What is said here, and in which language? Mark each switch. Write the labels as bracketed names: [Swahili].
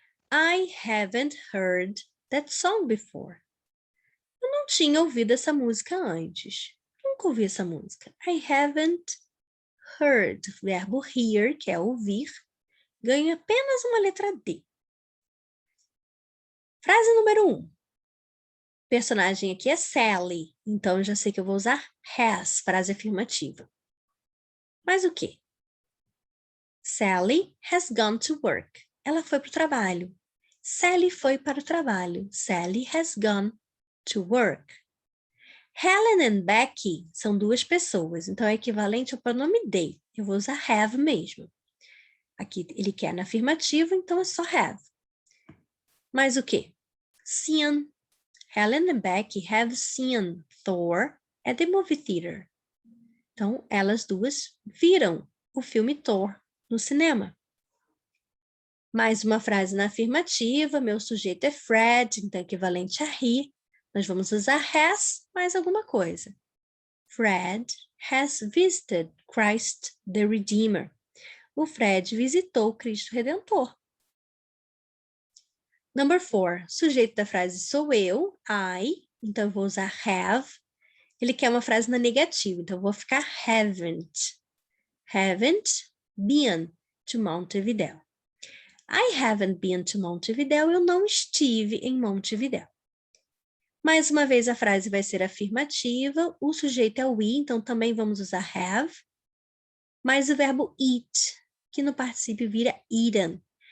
[English] I haven't heard that song before. [Portuguese] Eu não tinha ouvido essa música antes. Nunca ouvi essa música. [English] I haven't heard. [Portuguese] Verbo hear, que é ouvir, ganha apenas uma letra D. Frase número 1. Personagem aqui é Sally, então eu já sei que eu vou usar has, frase afirmativa. Mas o quê? [English] Sally has gone to work. [Portuguese] Ela foi para o trabalho. Sally foi para o trabalho. [English] Sally has gone to work. [Portuguese] Helen and Becky são duas pessoas, então é equivalente ao pronome they. Eu vou usar have mesmo. Aqui ele quer na afirmativa, então é só have. Mas o quê? Seen. [English] Helen and Becky have seen Thor at the movie theater. [Portuguese] Então, elas duas viram o filme Thor no cinema. Mais uma frase na afirmativa, meu sujeito é Fred, então equivalente a he. Nós vamos usar has mais alguma coisa. [English] Fred has visited Christ the Redeemer. [Portuguese] O Fred visitou Cristo Redentor. [English] Number 4, [Portuguese] sujeito da frase sou eu, I, então eu vou usar have. Ele quer uma frase na negativa, então eu vou ficar haven't. [English] Haven't been to Montevideo. I haven't been to Montevideo, [Portuguese] eu não estive em Montevideo. Mais uma vez a frase vai ser afirmativa, o sujeito é we, então também vamos usar have. Mais o verbo eat, que no particípio vira eaten.